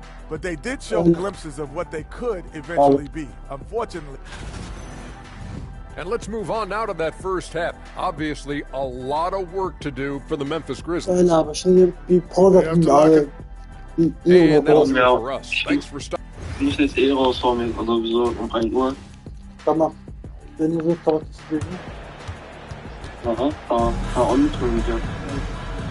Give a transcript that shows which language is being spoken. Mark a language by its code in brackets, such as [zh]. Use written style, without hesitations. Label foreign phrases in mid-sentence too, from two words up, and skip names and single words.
[en] But they did show glimpses of what they could eventually be, unfortunately. And let's move on now to that first half. Obviously, a lot of work to do for the Memphis Grizzlies. And that'll do it for us. Thanks for stopping. [de] Ich muss jetzt raushauen, also so um 1 Uhr. [tr] Tamam. Beni de kapatıştırdım. [de] Aha, on tun wieder.